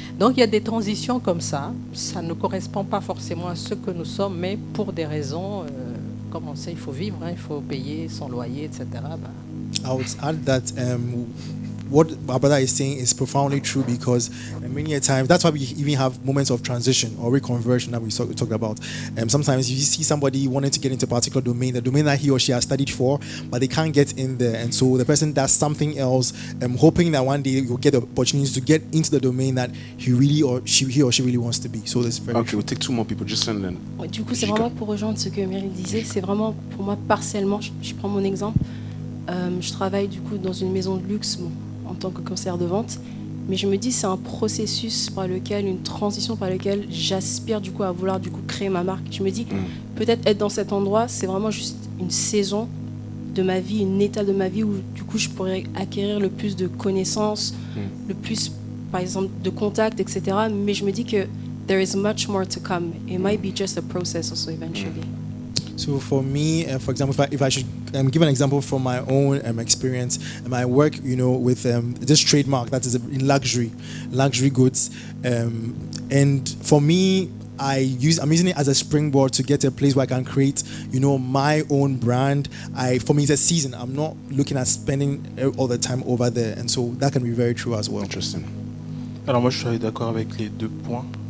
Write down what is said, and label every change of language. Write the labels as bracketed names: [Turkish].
[French] Donc, il y a des transitions comme ça. Ça ne correspond pas forcément à ce que nous sommes, mais pour des raisons, comme on sait, il faut vivre, il faut payer son loyer, etc. [English] I would add that what our brother is saying is profoundly true, because many a times, that's why we even have moments of transition or reconversion that we talked about. Sometimes you see somebody wanting to get into a particular domain, the domain that he or she has studied for, but they can't get in there. And so the person does something else, hoping that one day you'll get the opportunity to get into the domain that he or she really wants to be. So that's very true. We'll take 2 more people, just and then. [French] Du coup, c'est vraiment pour rejoindre ce que Meryl disait, c'est vraiment pour moi partiellement, je prends mon exemple, je travaille du coup dans une maison de luxe, en tant que conseillère de vente, mais je me dis c'est un processus par lequel, une transition par lequel j'aspire du coup à vouloir du coup créer ma marque. Je me dis peut-être être dans cet endroit, c'est vraiment juste une saison de ma vie, une étape de ma vie où du coup je pourrais acquérir le plus de connaissances, le plus par exemple de contacts, etc. Mais je me dis que [English] there is much more to come. It might be just a process also eventually. So for me, for example, if I should give an example from my own experience, I work, with this trademark that is in luxury goods, and for me, I'm using it as a springboard to get to a place where I can create, my own brand. For me, it's a season. I'm not looking at spending all the time over there, and so that can be very true as well. Interesting. [French] Alors moi, je suis d'accord avec les 2 points.